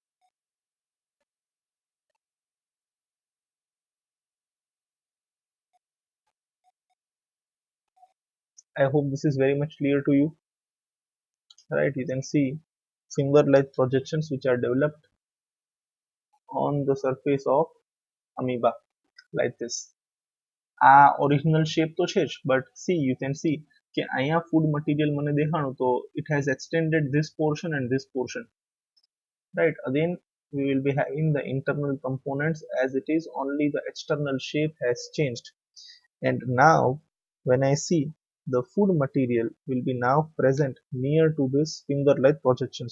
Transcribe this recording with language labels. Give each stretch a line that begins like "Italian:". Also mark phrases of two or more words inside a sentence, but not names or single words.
English: I hope this is very much clear to you. Right? You can see finger-like projections which are developed on the surface of amoeba like this.
Gujarati: આ ઓરિજિનલ શેપ તો છે જ,
English: but see, you can see
Gujarati: કે અહીંયા
English: food material
Gujarati: મને દેખાણું
English: તો it has extended this portion and this portion, right? Again, we will be having the internal components as it is, only the external shape has changed. And now when I see, the food material will be now present near to this finger like projections.